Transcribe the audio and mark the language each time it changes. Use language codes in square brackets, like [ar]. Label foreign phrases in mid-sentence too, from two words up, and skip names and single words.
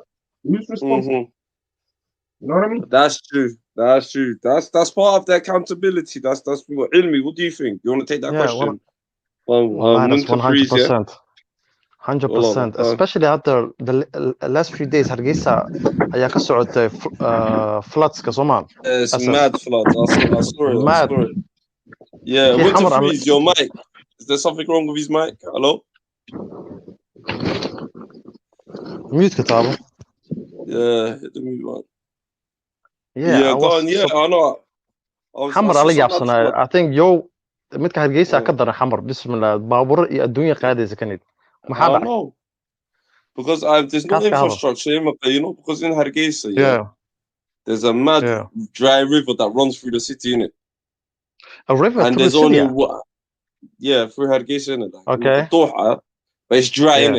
[en] Who's responsible? You know what I mean? That's true. That's part of the accountability. That's what Ilmi, what do you think? You want to take that question? Wallahi, that's winter freeze, yeah? 100%. 100%. Especially after the last few days, [so] Hargeysa ayaa ka socotay floods ka Soomaal. [en] It's mad floods. I saw it. Mad. Yeah, [so] Kii [en] winter xamar freeze. Your mic. Is there something wrong with his mic? Hello? [so] mute ka taabo. [en] Yeah, hit the mute one. Yeah, go on. Yeah, I know. [so] xamar ala yaabsanaayo. [en] I think [so] midka Hargeysa ka daran xamar. Bismillah. Baabuur iyo adduunya qaadaysa kanid. Maxaa dhacay? [en] know. Because there's no infrastructure, you know, because in Hargeisa, there's a mad dry river that runs through the city, innit? A river and through there's the city? through Hargeisa, innit? Like, okay. But it's dry, innit?